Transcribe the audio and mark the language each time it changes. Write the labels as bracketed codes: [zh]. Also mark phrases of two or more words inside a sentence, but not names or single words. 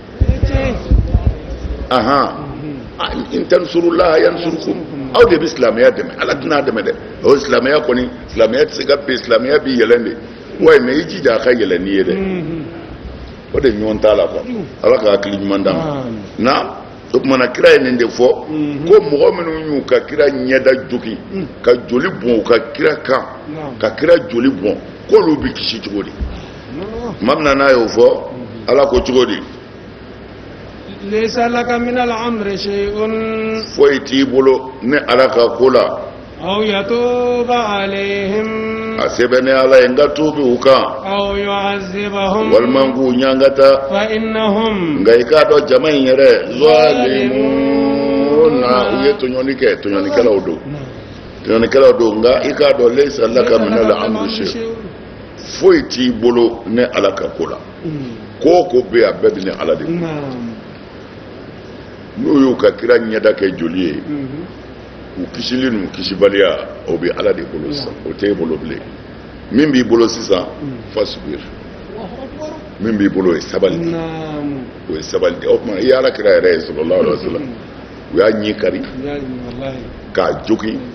[ar] إن تنصروا الله ينصركم [bm] aw de bɛ silamɛya dɛmɛ Ala tɛna dɛmɛ dɛ o silamɛya kɔni silamɛya tɛ se ka bin silamɛya b'i yɛlɛn de wa mais i jija a ka yɛlɛn n'i ye dɛ o de ɲɔgɔn t'a la quoi ala ka hakili ɲuman d'a ma na o kumana kira ye nin de fɔ ko mɔgɔ minnu y'u ka kira ɲɛda jogi ka joli bɔn u ka kira kan ka kira joli bɔn k'olu bi kisi cogo di maa min n'a y'o fɔ ala ko cogo di [ar] ليس لك من الأمر شيء [bm] foyi t'i bolo ne ala ka ko la [ar] أو يتوب عليهم [bm] a sɛbɛnne ala ye n ka tuubi u kan [ar] أو يعذبهم [bm] walima n k'u ɲangata [ar] فإنهم [bm] nka i k'a dɔn jama in yɛrɛ zalimuna u ye tɔɲɔni kɛ tɔɲɔnikɛlaw don tɔɲɔnikɛlaw don nka i k'a dɔn [ar] ليس لك من الأمر شيء [bm] foyi t'i bolo ne ala ka ko la ko o ko bɛ yen a bɛɛ bɛ ne ala de bolo n'u y'u ka kira ɲɛda kɛ joli ye u kisili n'u kisibaliya o bɛ ala de bolo sisan o t'e bolo bilen min b'i bolo sisan fasibir min b'i bolo o ye sabali de o ye sabali de o tuma i ye ala kira yɛrɛ ye [ar] صلى الله عليه وسلم [bm] u y'a ɲɛ kari k'a jogi